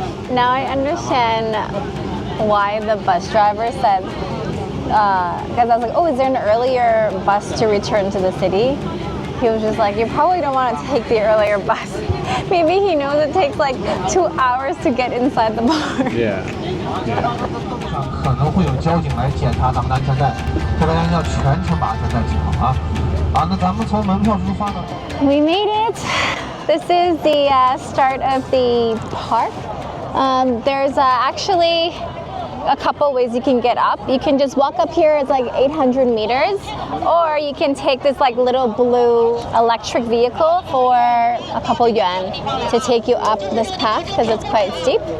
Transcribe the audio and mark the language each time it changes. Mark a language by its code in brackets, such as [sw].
[en] Now I understand why the bus driver said, because I was like, oh, is there an earlier bus to return to the city? He was just like, you probably don't want to take the earlier bus. Maybe he knows it takes like 2 hours to get inside the bar. Yeah. [zh] 可能会有交警来检查咱们的安全带，这个大家要全程把安全带系好啊！好，那咱们从门票出发呢。 [en] We made it. This is the start of the park. There's actually a couple ways you can get up. You can just walk up here, it's like 800 meters, or you can take this like little blue electric vehicle for a couple yuan to take you up this path because it's quite steep.